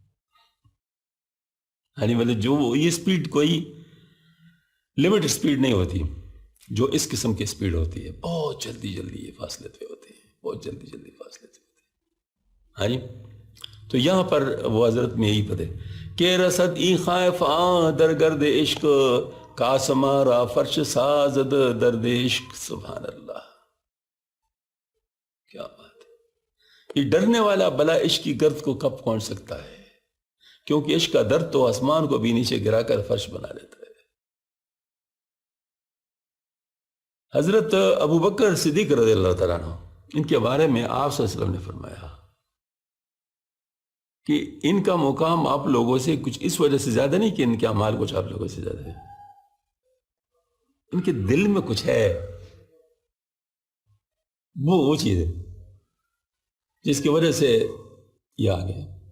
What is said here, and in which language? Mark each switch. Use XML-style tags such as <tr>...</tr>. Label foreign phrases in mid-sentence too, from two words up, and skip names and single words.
<ur>یعنی مطلب جو یہ سپیڈ کوئی لمٹ سپیڈ نہیں ہوتی جو اس قسم کی سپیڈ ہوتی ہے, بہت جلدی جلدی یہ فاصلے پہ ہوتے ہیں, بہت جلدی جلدی فاصلے پہ ہوتے ہیں. ہاں جی. تو یہاں پر وہ حضرت میں یہی پتہ ہے کہ</ur> <fa>رسد ای خائف در گرد عشق کاسمارا فرش سازد درد عشق.</fa> <ur>سبحان اللہ, کیا بات ہے. یہ ڈرنے والا بلا عشق کی گرد کو کب پہنچ سکتا ہے, کیونکہ عشق کا درد تو آسمان کو بھی نیچے گرا کر فرش بنا لیتا ہے۔ حضرت ابو بکر صدیق رضی اللہ تعالیٰ عنہ، ان کے بارے میں آپ صلی اللہ علیہ وسلم نے فرمایا کہ ان کا مقام آپ لوگوں سے کچھ اس وجہ سے زیادہ نہیں کہ ان کے اعمال کچھ آپ لوگوں سے زیادہ ہے، ان کے دل میں کچھ ہے، وہ چیز ہے جس کی وجہ سے یہ آ گئے۔</ur>